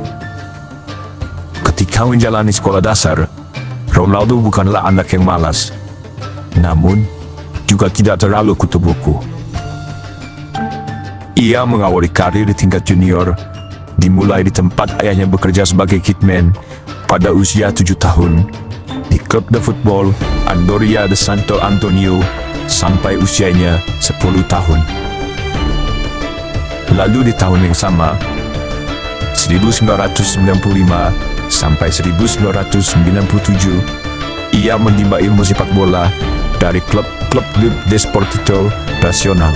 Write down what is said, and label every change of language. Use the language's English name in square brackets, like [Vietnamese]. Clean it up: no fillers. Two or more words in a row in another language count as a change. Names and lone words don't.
[Indonesian] Ketika menjalani sekolah dasar, Ronaldo bukanlah anak yang malas, namun juga tidak terlalu kutu buku. Ia mengawali karir di tingkat junior, dimulai di tempat ayahnya bekerja sebagai kitman pada usia 7 tahun, di klub de football Andoria de Santo Antonio sampai usianya 10 tahun. Lalu di tahun yang sama, 1995 sampai 1997, ia menimba ilmu sepak bola dari klub Desportivo Nacional.